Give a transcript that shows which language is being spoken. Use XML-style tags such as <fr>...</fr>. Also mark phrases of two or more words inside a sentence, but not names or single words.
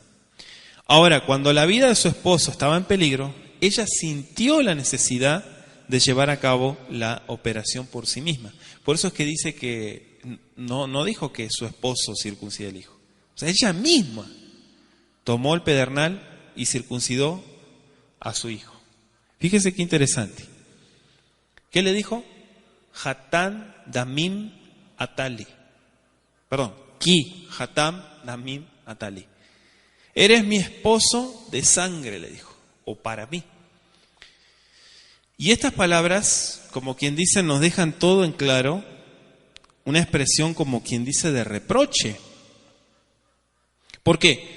<es>Ahora, cuando la vida de su esposo estaba en peligro, ella sintió la necesidad de llevar a cabo la operación por sí misma. Por eso es que dice que no dijo que su esposo circuncide el hijo. O sea, ella misma tomó el pedernal y circuncidó a su hijo. Fíjese qué interesante. ¿Qué le dijo?</es> <he>חתן דמים אתה לי. Perdón, כי חתן דמים אתה לי.</he> <es>Eres mi esposo de sangre, le dijo, o para mí. Y estas palabras, como quien dice, nos dejan todo en claro, una expresión como quien dice de reproche. ¿Por qué?</es>